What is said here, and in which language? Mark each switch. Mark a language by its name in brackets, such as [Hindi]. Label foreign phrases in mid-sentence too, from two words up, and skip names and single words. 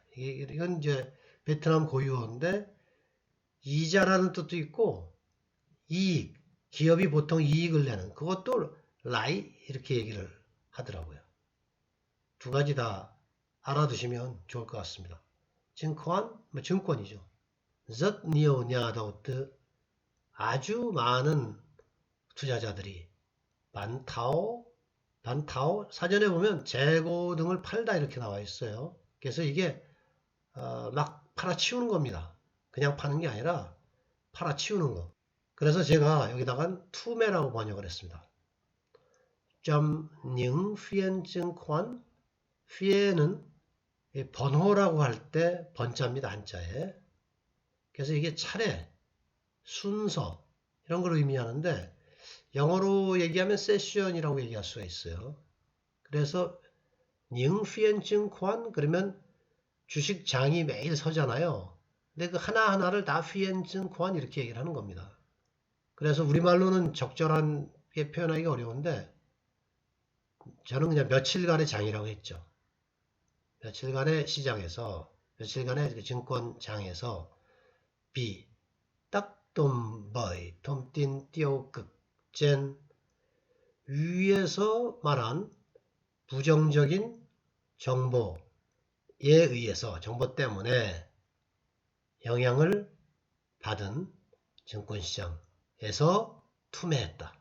[Korean] 이건 이제 베트남 고유어인데 이자라는 뜻도 있고 이익, 기업이 보통 이익을 내는 그것도 라이 이렇게 얘기를 하더라고요. 두 가지 다 알아두시면 좋을 것 같습니다. 증권, 증권이죠. [Vietnamese] rất nhiều nhà đầu tư, [Korean] 아주 많은 투자자들이 반타오, 반타오 사전에 보면 재고 등을 팔다 이렇게 나와 있어요. 그래서 이게 막 팔아치우는 겁니다. 그냥 파는 게 아니라 팔아치우는 거. 그래서 제가 여기다가 투매라고 번역을 했습니다. 점 [Vietnamese] những phiên chứng khoán, [Korean] phiên 번호라고 할 때 번자입니다. 한자에. 그래서 이게 차례, 순서 이런 걸 의미하는데 영어로 얘기하면 세션이라고 얘기할 수가 있어요. 그래서 [Vietnamese] những phiên chứng khoán [Korean] 그러면 주식장이 매일 서잖아요. 근데 그 하나하나를 다 [Vietnamese] phiên chứng khoán [Korean] 이렇게 얘기를 하는 겁니다. 그래서 우리말로는 적절하게 표현하기 어려운데 저는 그냥 며칠간의 장이라고 했죠. 며칠간의 시장에서 며칠간의 그 증권장에서 [Vietnamese] bị tác động bởi dòng tin tiêu cực trên [Korean] 위에서 말한 부정적인 정보에 의해서 정보 때문에 영향을 받은 증권시장에서 투매했다.